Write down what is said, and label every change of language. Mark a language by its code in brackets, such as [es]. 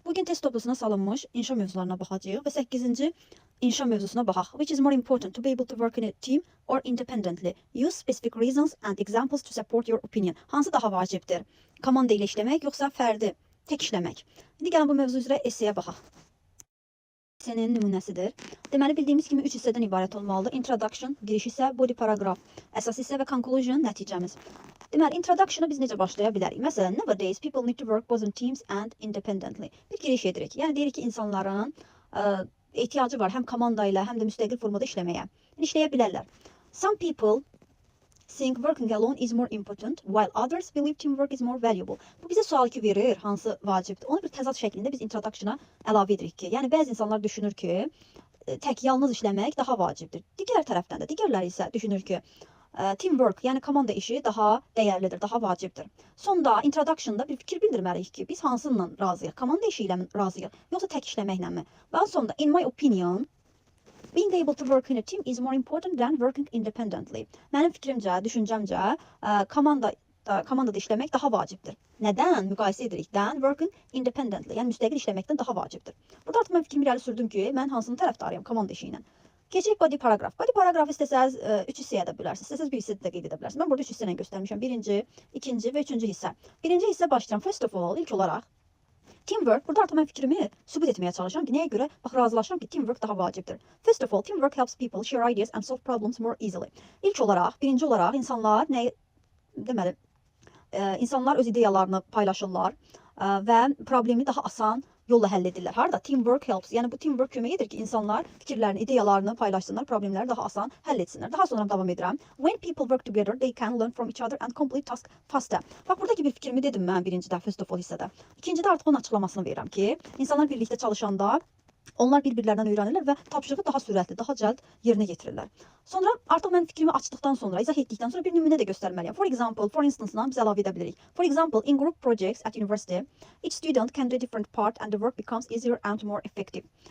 [az] Bugün test toplusuna salınmış inşa mövzularına baxacağıq və 8-ci inşa mövzusuna baxaq. [en] Which is more important to be able to work in a team or independently? Use specific reasons and examples to support your opinion. [az] Hansı daha vacibdir? Komanda ilə işləmək yoxsa fərdi tək işləmək? İndi gəlin bu mövzu üzrə esseyə baxaq. Essenin nümunəsidir. Deməli bildiyimiz kimi 3 hissədən ibarət olmalıdır. Introduction, giriş hissə, body paragraph, əsas hissə və conclusion, nəticəmiz. Deməli, introduction'a biz necə başlaya bilərik? [en] Məsələn, nowadays people need to work both in teams and independently. [az] Bir giriş edirik. Yəni deyirik ki, insanların ehtiyacı var həm komanda ilə, həm də müstəqil formada işləməyə. İşləyə bilərlər. [en] Some people think working alone is more important, while others believe teamwork is more valuable. [az] Bu bizə sual ki verir, hansı vacibdir? Onu bir təzad şəklində biz introduction'a əlavə edirik ki, yəni bəzi insanlar düşünür ki, tək yalnız işləmək daha vacibdir. Digər tərəfdən də digərləri isə düşünür ki, teamwork, yəni komanda işi daha dəyərlidir, daha vacibdir. Sonda introduction'da bir fikir bildirməliyik ki, biz hansıyla razıyıq? Komanda işi ilə razıyıq, yoxsa tək işləməklə mi? Və sonda, [en] in my opinion, being able to work in a team is more important than working independently. [az] Mənim fikrimcə, düşüncəmcə, komandada işləmək daha vacibdir. Nədən müqayisə edirik? [en] Than working independently, [az] yəni müstəqil işləməkdən daha vacibdir. Burada artıq mən fikrimi irəli sürdüm ki, mən hansının tərəfdarıyam komanda işi ilə. Keçək body paragraph. Body paragraph istəsəz 3 hissəyə də bilərsiniz. İstəsəz bir hissədə də qeyd edə bilərsiniz. Mən burada 3 hissə ilə göstərmişəm. Birinci, ikinci və üçüncü hissə. Birinci hissə başlayıram. [en] First of all, [az] ilk olaraq teamwork. Burada artıq mən fikrimi sübut etməyə çalışıram ki, nəyə görə? Bax, razılaşıram ki, teamwork daha vacibdir. [en] First of all, teamwork helps people share ideas and solve problems more easily. [az] İlk olaraq, birinci olaraq insanlar deməli, insanlar öz ideyalarını paylaşırlar və problemi daha asan yolla həll edirlər. Harada? [en] Teamwork helps. [az] Yəni bu teamwork kömək edir ki, insanlar fikirlərini, ideyalarını paylaşsınlar, problemləri daha asan həll etsinlər. Daha sonra davam edirəm. [en] When people work together, they can learn from each other and complete tasks faster. [az] Bax, buradakı bir fikrimi dedim mən birincidə, [en] first of all [az] hissədə. İkincidə artıq onun açıqlamasını verirəm ki, insanlar birlikdə çalışanda onlar bir-birlərindən öyrənirlər və tapşırığı daha sürətli, daha cəld yerinə yetirirlər. Sonra artıq mən fikrimi açdıqdan sonra, izah etdikdən sonra bir nümunə də göstərməliyəm. [en] For example, for instance- [az] dan biz əlavə edə bilirik. [en] For example, in group projects at university, each student can do a different part and the work becomes easier and more effective.